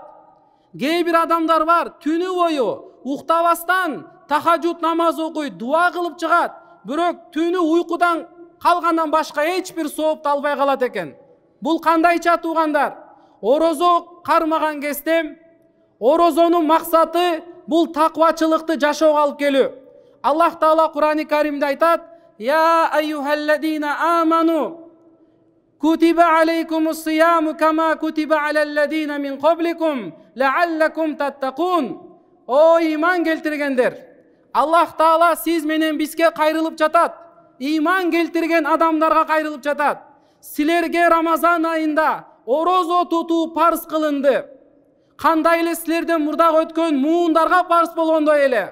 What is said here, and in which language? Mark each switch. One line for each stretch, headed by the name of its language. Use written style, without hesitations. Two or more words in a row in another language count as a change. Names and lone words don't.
Kyrgyz: Кээ бир адамдар бар, түнү бою уктабастан тахажжуд намаз окуйт, дуа кылып чыгат, бирок түнү уйкудан калгандан башка эч бир соопту албай калат экен. Бул кандайча туугандар? Орозо кармаган кезде орозонун максаты бул таквачылыкты жашоого алып келүү. Аллах Таала Кур'ан-ы Каримде айтат:
Arabic: "يا أيها الذين آمنوا كتب عليكم الصيام كما كتب على الذين من قبلكم لعلكم تتقون."
Kyrgyz: О иман келтиргендер, Аллах Таала сиз менен бизге кайрылып жатат. Иман келтирген адамдарга кайрылып жатат. Силерге Рамазан айында орозо тутуу парыз кылынды. Кандай эле силерден мурдагы өткөн муундарга парыз болгондой эле.